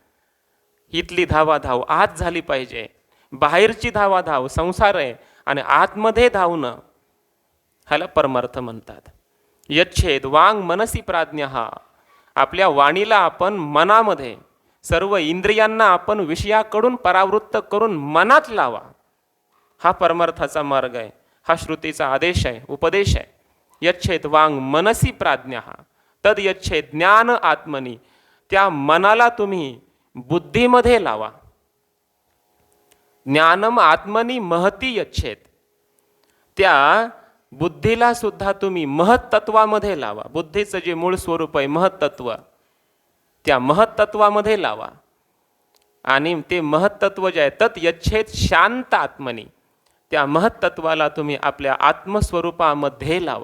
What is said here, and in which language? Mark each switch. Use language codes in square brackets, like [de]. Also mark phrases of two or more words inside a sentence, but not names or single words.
[mr] इथली धावाधाव आत झाली पाहिजे. बाहेरची धावाधाव संसार आहे आणि आतमध्ये धावणं ह्याला परमार्थ म्हणतात. [sa] यच्छेद वांग मनसी प्राज्ञा. [mr] हा आपल्या वाणीला आपण मनामध्ये, सर्व इंद्रियांना आपण विषयाकडून परावृत्त करून मनात लावा. हा परमार्थाचा मार्ग आहे. हा श्रुतीचा आदेश आहे, उपदेश आहे. [sa] यच्छेद वांग मनसी प्राज्ञा तद यच्छेद ज्ञान आत्मनी. [mr] त्या मनाला तुम्ही बुद्धीमध्ये लावा. [sa] ज्ञानम आत्मनी महती यच्छेद. [mr] त्या बुद्धीला सुद्धा तुम्ही महत्त्वामध्ये लावा. बुद्धीचं जे मूळ स्वरूप आहे महत्त्व, त्या महत्त्वामध्ये लावा. आणि ते महत्त्व जे आहे [sa] तत् यच्छेद शांत आत्मनी. [mr] त्या महत्त्वाला तुम्ही आपल्या आत्मस्वरूपामध्ये लावा.